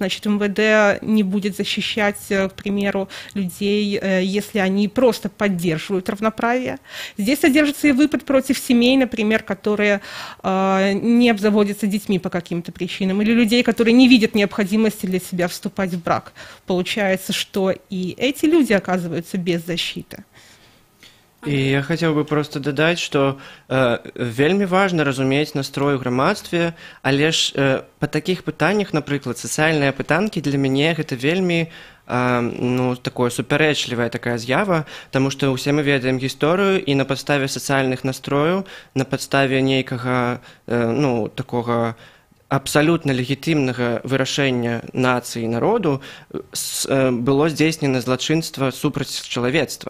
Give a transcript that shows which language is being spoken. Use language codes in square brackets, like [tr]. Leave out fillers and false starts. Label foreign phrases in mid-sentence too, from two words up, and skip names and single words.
[ru] значит, МВД не будет защищать, к примеру, людей, если они просто поддерживают равноправие. Здесь содержится и выпад против семей, например, которые не обзаводятся детьми по каким-то причинам, или людей, которые не видят необходимости для себя вступать в брак. Получается, что и эти люди оказываются без защиты. [be] І я хацеў бы просто дадаць, што вельмі важна разумець настрой у грамадстве, але ж па такіх пытаннях, напрыклад, сацыяльныя пытанкі для мяне гэта вельмі такое супярэчлівая такая з'ява, таму што ўсе мы ведаем гісторыю і на падставе сацыяльных настрояў, на падставе нейкага такога абсалютна легітымнага вырашэння нацыі і народу было здзейснена злачынства супраць чалавецтва.